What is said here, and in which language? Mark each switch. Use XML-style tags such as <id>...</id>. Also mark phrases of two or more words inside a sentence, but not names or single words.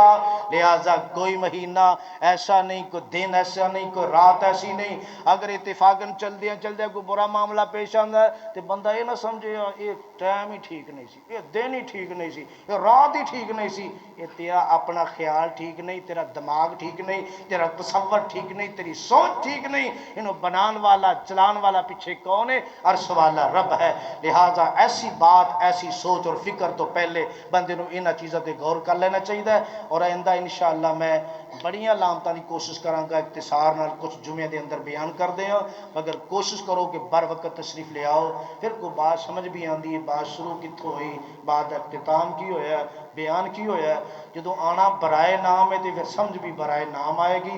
<ur>لہٰذا کوئی مہینہ ایسا نہیں، کوئی دن ایسا نہیں، کوئی رات ایسی نہیں اگر اتفاقاً چل دیا کوئی برا معاملہ پیش آندا ہے تو بندہ یہ نہ سمجھے یہ ٹائم ہی ٹھیک نہیں سی، یہ دن ہی ٹھیک نہیں سی، یہ رات ہی ٹھیک نہیں سی۔ یہ تیرا اپنا خیال ٹھیک نہیں، تیرا دماغ ٹھیک نہیں، تیرا تصور ٹھیک نہیں، تیری سوچ ٹھیک نہیں۔</ur> <pa>انہوں بنان والا چلان والا پیچھے کون ہے؟</pa> <ur>عرش والا رب ہے۔</ur> <pa>لہٰذا ایسی بات ایسی سوچ اور فکر تو پہلے بندے نو انہاں چیزاں تے غور کر لینا چاہیے، اور آئندہ انشاءاللہ میں بڑیاں علامتاں دی کوشش کراں گا، اختصار نال کچھ جمعے دے اندر بیان کر دیں،</pa> <ur>مگر کوشش کرو کہ بر وقت تشریف لے آؤ،</ur> <pa>پھر کوئی بات سمجھ بھی آندی ہے بات شروع کتھوں ہوئی، بات اختتام کی ہویا ہے، بیان کی ہویا ہے۔</pa> <ur>جدو آنا برائے نام ہے تو پھر سمجھ بھی برائے نام آئے گی۔</ur>